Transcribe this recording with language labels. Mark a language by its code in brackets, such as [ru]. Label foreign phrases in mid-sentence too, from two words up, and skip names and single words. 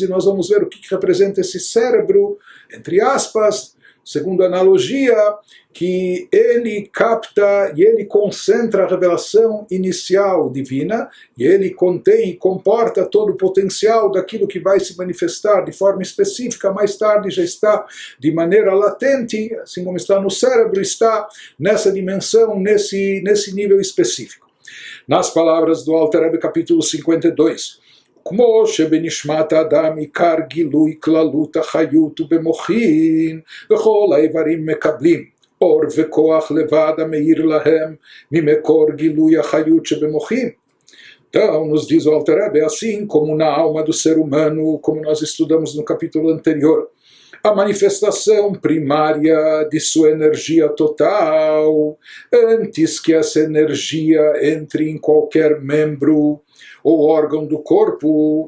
[pt] e nós vamos ver o que representa esse cérebro, entre aspas, segundo a analogia, que ele capta e ele concentra a revelação inicial divina, e ele contém e comporta todo o potencial daquilo que vai se manifestar de forma específica, mais tarde já está de maneira latente, assim como está no cérebro, está nessa dimensão, nesse nível específico. Nas palavras do Alter Rebbe, capítulo 52, [he] כמו שבנשמת האדם עיקר גילוי כללות החיות ובמוחין וכל האיברים מקבלים אור וכוח לבד המאיר להם ממקור גילוי החיות שבמוחין. [pt] Então, nos diz o Alter Rebbe, assim como na alma do ser humano, como nós estudamos no capítulo anterior, a manifestação primária de sua energia total, antes que essa energia entre em qualquer membro ou órgão do corpo.